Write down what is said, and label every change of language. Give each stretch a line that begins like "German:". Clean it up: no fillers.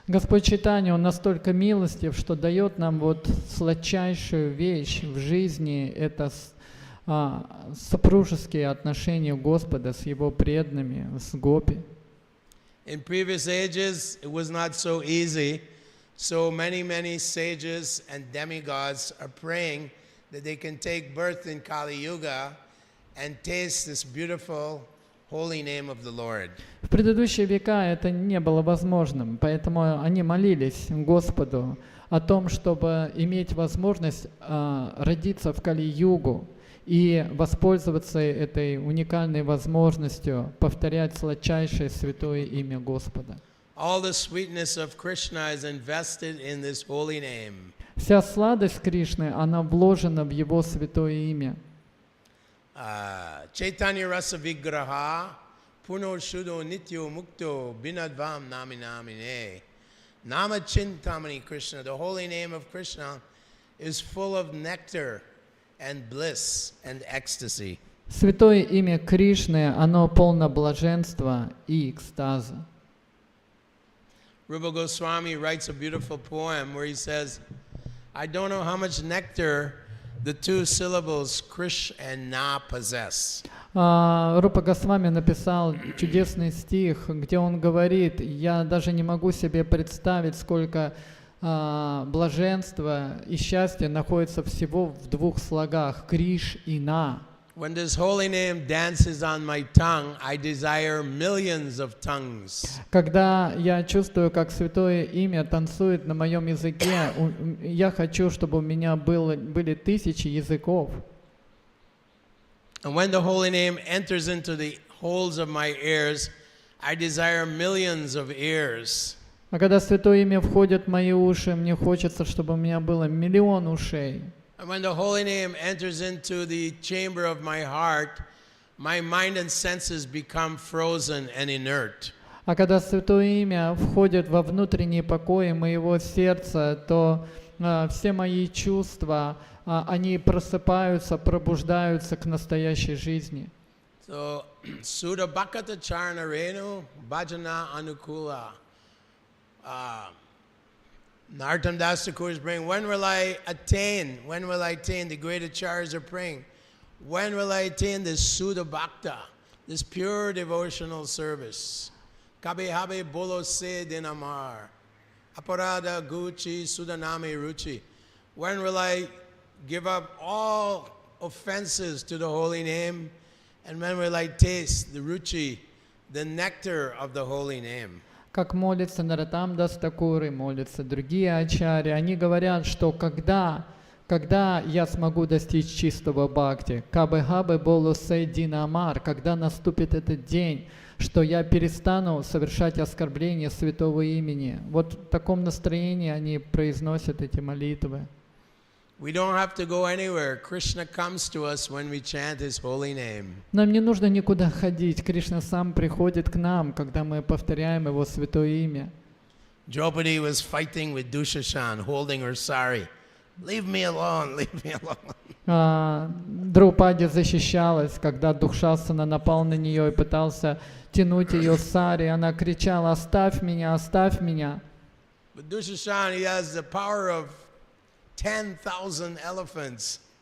Russian: Господь Чайтанья, Он настолько милостив, что дает нам вот сладчайшую вещь в жизни, это супружеские отношения Господа с Его преданными, с гопи.
English: In previous ages, it was not so easy, so many sages and demigods are praying that they can take birth in Kali Yuga and taste this beautiful holy name of the Lord.
Russian: В предыдущие века это не было возможным, поэтому они молились Господу о том, чтобы иметь возможность родиться в Кали-югу и воспользоваться этой уникальной возможностью повторять сладчайшее святое имя Господа.
English: All the sweetness of Krishna is invested in this holy name.
Russian: Вся сладость Кришны, она вложена в Его святое имя.
Sanskrit: Chaitanya Rasa Vigraha Puno Shuddho Nityo Mukto Binadvam Naminamine. Nama Chintamani Krishna,
English: the holy name of Krishna, is full of nectar and bliss and ecstasy.
Russian: Святое имя Кришны, оно полно блаженства и экстаза.
English: Rupa Goswami writes a beautiful poem where he says, I don't know how much nectar the two syllables Krish and Na possess.
Russian: Рупа Госвами написал чудесный стих, где он говорит: я даже не могу себе представить, сколько блаженства и счастья находится всего в двух слогах Криш и На.
English: When this holy name dances on my tongue, I desire millions of tongues.
Russian: Когда я чувствую, как святое имя танцует на моем языке, я хочу, чтобы у меня были тысячи языков.
English: And when the holy name enters into the holes of my ears, I desire millions of ears.
Russian: А когда святое имя входит в мои уши, мне хочется, чтобы у меня было миллион ушей.
English: And when the holy name enters into the chamber of my heart, my mind and senses become frozen and inert.
Russian: А когда святое имя входит во внутренние покои моего сердца, то все мои чувства, они просыпаются, пробуждаются к настоящей жизни.
Sanskrit: So, Sudha Bhakata Charna Renu Bhajana Anukula.
English: Nartam Das Thakur is praying, when will I attain the great acharyas are praying, when will I attain this Sudha Bhakta, this pure devotional service?
Bangla: Kabe habe bolo se dinamar, aparada guchi sudaname ruchi.
English: When will I give up all offenses to the holy name, and when will I taste the ruchi, the nectar of the holy name?
Russian: Как молятся Наротам Дас Тхакур и молятся другие ачарьи, они говорят, что когда я смогу достичь чистого бхакти,
Bangla: кабе-хабе болу сей дина амар,
Russian: когда наступит этот день, что я перестану совершать оскорбления святого имени. Вот в таком настроении они произносят эти молитвы.
English: We don't have to go anywhere. Krishna comes to us when we chant His holy name.
Russian: Нам не нужно никуда ходить. Кришна сам приходит к нам, когда мы повторяем Его святое имя.
English: Draupadi was fighting with Dushashan, holding her sari. Leave me alone, leave me alone.
Russian: Драупади защищалась, когда Духшасана напал на нее и пытался тянуть ее сари. Она кричала: «Оставь меня, оставь меня».
English: But Dushashan, he has the power of 10,000 elephants.